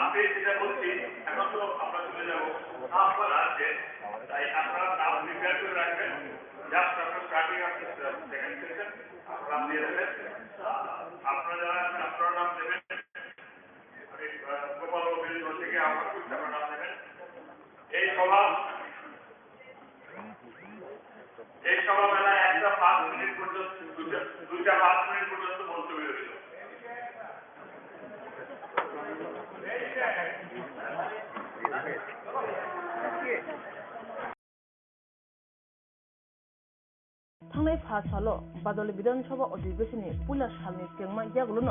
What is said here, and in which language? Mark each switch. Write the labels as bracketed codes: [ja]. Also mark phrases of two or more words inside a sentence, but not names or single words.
[bn] পেয়েছি যেটা বলছি এখন তো আমরা চলে যাবো আপনার আছে তাই আপনারা নাম প্রিপেয়ার করে রাখবেন জাস্ট আপনার [en] starting of second session [bn] আপনার নাম দিয়ে দেবেন আপনারা যারা আছেন আপনার নাম দেবেন গোপাল বাবু থেকে আপনার নাম দেবেন এই সভা বেলায় 1টা 5 মিনিট পর্যন্ত 2টা 5 মিনিট পর্যন্ত বলতে বেরোছিল [brx] थांनाय 5 साल बादल विधानसभा अधिवेशननि पुला सालनि सिगांमा यागुलनो